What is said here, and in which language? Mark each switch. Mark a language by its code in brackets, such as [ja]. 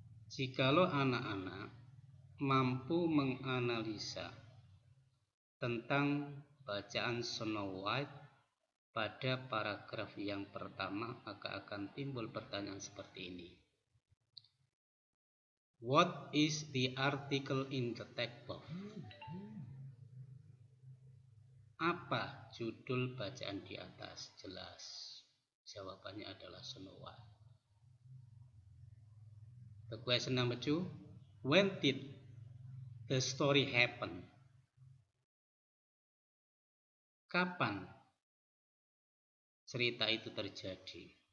[id] Jikalau anak-anak mampu menganalisa tentang bacaan Snow White pada paragraf yang pertama, maka akan timbul pertanyaan seperti ini. [en] What is the article in the text box? [id] Apa judul bacaan di atas? Jelas jawabannya adalah Snow White. [en] The question number 2, when did the story happen? [id] Kapan cerita itu terjadi?